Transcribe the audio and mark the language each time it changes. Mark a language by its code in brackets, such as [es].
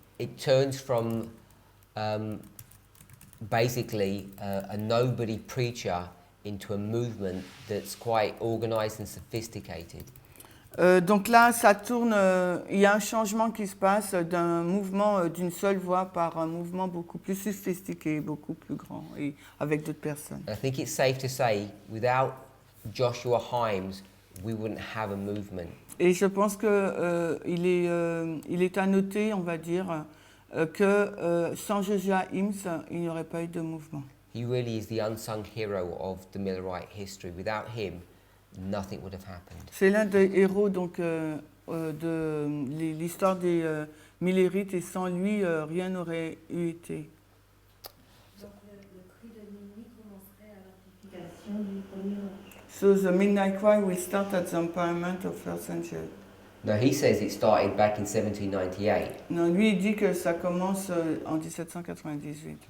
[en] It turns from basically a nobody preacher into a movement that's quite organized and sophisticated. [fr] Donc là, ça tourne, il y a un changement qui se passe d'un mouvement d'une seule voix par un mouvement beaucoup plus sophistiqué, beaucoup plus grand et avec d'autres personnes. [en] I think it's safe to say, without Joshua Himes, we wouldn't have a movement. [fr] Et je pense que il est à noter, on va dire, que sans Joshua Himes, il n'y aurait pas eu de mouvement. [en] He really is the unsung hero of the Millerite history. Without him, nothing would have happened. [fr] C'est l'un des héros donc de l'histoire des Millerites et sans lui, rien n'aurait eu été. Donc le cri de minuit commencerait à l'amplification du premier ange. [en] So the midnight cry will start at the empowerment of first angel. No, he says it started back in 1798, [fr] Non, lui il dit que ça commence en 1798.